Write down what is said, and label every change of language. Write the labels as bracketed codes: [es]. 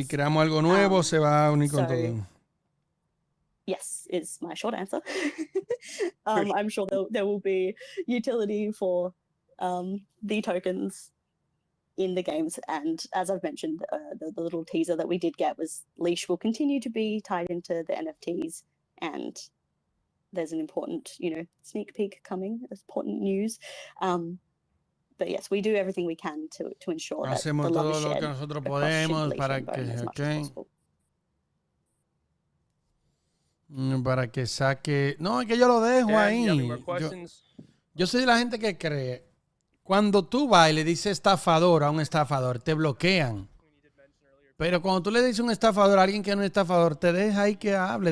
[es] Si creamos algo nuevo, se va a unir con todo. [en] Yes, is my short answer. I'm sure there will be utility for the tokens in the games, and as I've mentioned, the little teaser that we did get was Leash will continue to be tied into the NFTs, and there's an important, sneak peek coming, important news. But yes, we do everything we can to ensure that the love is shared across Shib, Leash, and Bone as much as possible. [es] Para que saque... No, es que yo lo dejo [en] Dan, [es] ahí. [en] you have any more questions? [es] Yo soy de la gente que cree. Cuando tú vas y le dices estafador a un estafador, te bloquean. Pero cuando tú le dices un estafador a alguien que no es estafador, te deja ahí que hable.